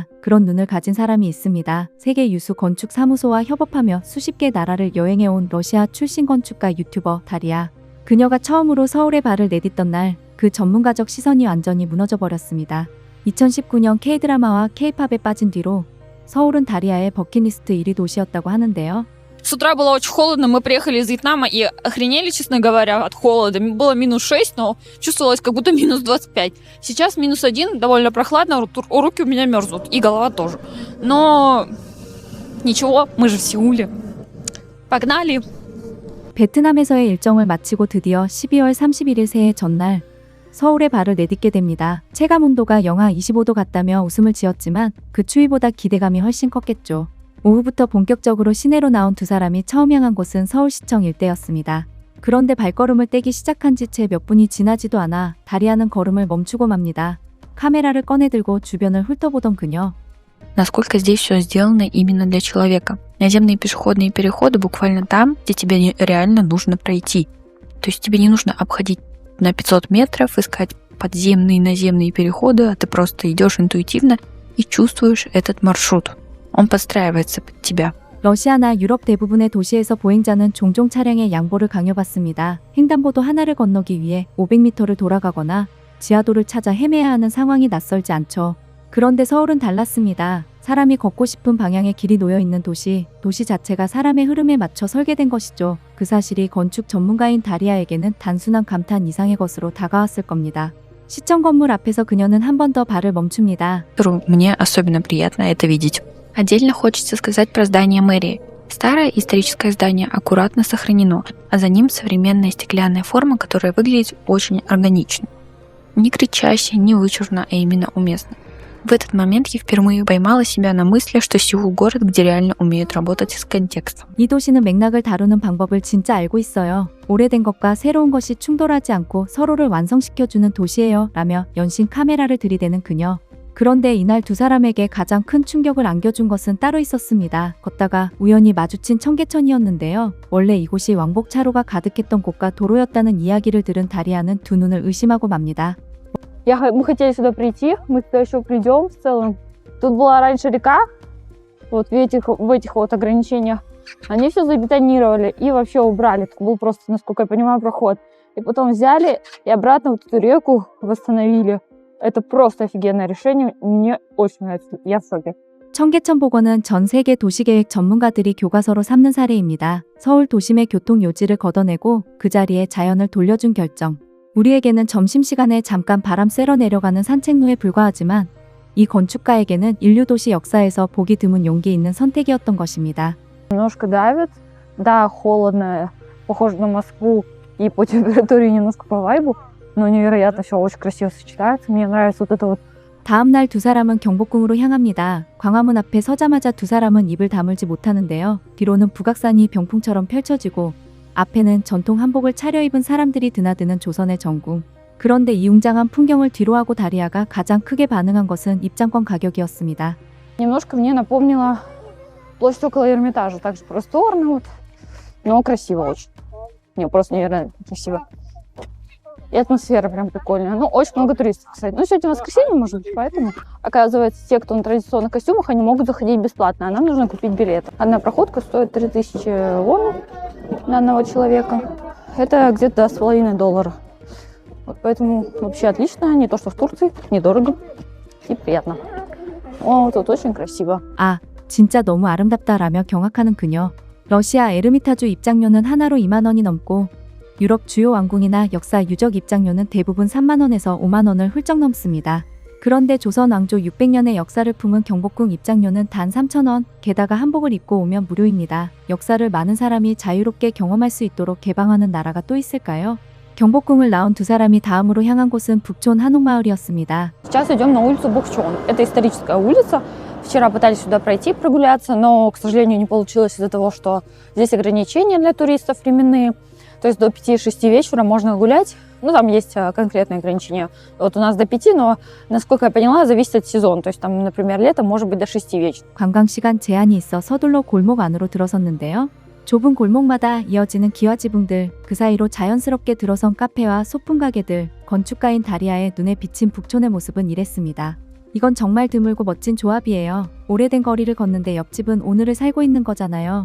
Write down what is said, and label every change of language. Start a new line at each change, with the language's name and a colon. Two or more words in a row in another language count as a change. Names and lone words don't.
Korean: 그런 눈을 가진 사람이 있습니다. 세계 유수 건축 사무소와 협업하며 수십 개 나라를 여행해온 러시아 출신 건축가 유튜버 다리아. 그녀가 처음으로 서울에 발을 내딛던 날, 그 전문가적 시선이 완전히 무너져 버렸습니다. 2019년 K-드라마와 K-팝에 빠진 뒤로 서울은 다리아의 버킷리스트 1위 도시였다고 하는데요.
Russian: С утра было очень холодно, мы приехали из Вьетнама и охренели, честно говоря, от холода. Было -6, но чувствовалось как будто -25. Сейчас -1, довольно прохладно, руки у меня мерзнут, и голова тоже. Но ничего, мы же в Сеуле. Погнали!
Korean: 베트남에서의 일정을 마치고 드디어 12월 31일 새해 전날 서울에 발을 내딛게 됩니다. 체감 온도가 영하 25도 같다며 웃음을 지었지만 그 추위보다 기대감이 훨씬 컸겠죠. 오후부터 본격적으로 시내로 나온 두 사람이 처음 향한 곳은 서울시청 일대였습니다. 그런데 발걸음을 떼기 시작한 지 채 몇 분이 지나지도 않아 다리아는 걸음을 멈추고 맙니다. 카메라를 꺼내들고 주변을 훑어보던 그녀.
Russian: Насколько здесь все сделано именно для человека. Наземные пешеходные переходы буквально там, где тебе реально нужно пройти. То есть тебе не нужно обходить на 500 метров, искать подземные и наземные переходы, а ты просто идешь интуитивно и чувствуешь этот маршрут. Он подстраивается под тебя.
Korean: 러시아나 유럽 대부분의 도시에서 보행자는 종종 차량의 양보를 강요받습니다. 횡단보도 하나를 건너기 위해 500m를 돌아가거나 지하도를 찾아 헤매야 하는 상황이 낯설지 않죠. 그런데 서울은 달랐습니다. 사람이 걷고 싶은 방향에 길이 놓여 있는 도시 자체가 사람의 흐름에 맞춰 설계된 것이죠. 그 사실이 건축 전문가인 다리아에게는 단순한 감탄 이상의 것으로 다가왔을 겁니다. 시청 건물 앞에서 그녀는 한 번 더 발을 멈춥니다.
Russian: Мне особенно приятно это видеть. Отдельно хочется сказать про здание мэрии. Старое историческое здание аккуратно сохранено, а за ним современная стеклянная форма, которая выглядит очень органично. Не кричаще, не вычурно, а именно уместно. В этот момент я впервые поймала себя на мысли, что Сеул — город, где реально умеют работать с контекстом.
Korean: 이 도시는 맥락을 다루는 방법을 진짜 알고 있어요. 오래된 것과 새로운 것이 충돌하지 않고 서로를 완성시켜주는 도시예요. 라며 연신 카메라를 들이대는 그녀. 그런데 이날 두 사람에게 가장 큰 충격을 안겨준 것은 따로 있었습니다. 걷다가 우연히 마주친 청계천이었는데요. 원래 이곳이 왕복차로가 가득했던 곳과 도로였다는 이야기를 들은 다리아는 두 눈을 의심하고 맙니다.
Russian: Мы хотели сюда прийти, мы сюда еще придем в целом. Тут была раньше река, вот в этих вот ограничениях. Они все забетонировали и вообще убрали. Это был просто, насколько я понимаю, проход. И потом взяли и обратно вот эту реку восстановили. Это просто офигенное решение. Мне очень нравится. Я в шоке.
Korean: 청계천 복원은 전 세계 도시계획 전문가들이 교과서로 삼는 사례입니다. 서울 도심의 교통 요지를 걷어내고 그 자리에 자연을 돌려준 결정. 우리에게는 점심시간에 잠깐 바람 쐬러 내려가는 산책로에 불과하지만 이 건축가에게는 인류 도시 역사에서 보기 드문 용기 있는 선택이었던 것입니다.
Russian: Немножко давит. Да, холодно, похоже на Москву и по температуре, немножко по вайбу. Но невероятно все очень красиво сочетается. Мне нравится вот это вот.
Korean: 다음 날 두 사람은 경복궁으로 향합니다. 광화문 앞에 서자마자 두 사람은 입을 다물지 못하는데요. 뒤로는 북악산이 병풍처럼 펼쳐지고 앞에는 전통 한복을 차려입은 사람들이 드나드는 조선의 정궁. 그런데 이 웅장한 풍경을 뒤로하고 다리아가 가장 크게 반응한 것은 입장권 가격이었습니다.
Russian: Немножко мне напомнило площадь около Эрмитажа. Так же просторно, вот, но красиво очень. Не, просто невероятно красиво. И атмосфера прям прикольная. Ну, очень много туристов, кстати. Ну, сегодня воскресенье, может быть, поэтому, оказывается, те, кто на традиционных костюмах, они могут заходить бесплатно, а нам нужно купить билет. Одна проходка стоит 3000 вон на одного человека. Это где-то $2,5. Вот поэтому вообще отлично. Не то, что в Турции. Недорого и приятно. О, тут очень красиво.
Korean: 아, 진짜 너무 아름답다라며 경악하는 그녀. 러시아 에르미타주 입장료는 하나로 2만 원이 넘고 유럽 주요 왕궁이나 역사 유적 입장료는 대부분 3만 원에서 5만 원을 훌쩍 넘습니다. 그런데 조선 왕조 600년의 역사를 품은 경복궁 입장료는 단 3,000원, 게다가 한복을 입고 오면 무료입니다. 역사를 많은 사람이 자유롭게 경험할 수 있도록 개방하는 나라가 또 있을까요? 경복궁을 나온 두 사람이 다음으로 향한 곳은 북촌 한옥마을이었습니다.
Russian: Сейчас идем на улицу Букчон. Это историческая улица. Вчера пытались сюда пройти, прогуляться, но, к сожалению, не получилось из-за того, что здесь ограничения для туристов временные. То есть до 5-6 вечера можно гулять Ну, там есть конкретные ограничения. Вот у нас до 5, но, насколько я поняла, зависит от сезона. То есть там, например, летом может быть до 6 вечера.
Korean: 관광 시간 제한이 있어 서둘러 골목 안으로 들어섰는데요. 좁은 골목마다 이어지는 기와지붕들, 그 사이로 자연스럽게 들어선 카페와 소품 가게들, 건축가인 다리아의 눈에 비친 북촌의 모습은 이랬습니다. 이건 정말 드물고 멋진 조합이에요. 오래된 거리를 걷는데 옆집은 오늘을 살고 있는 거잖아요.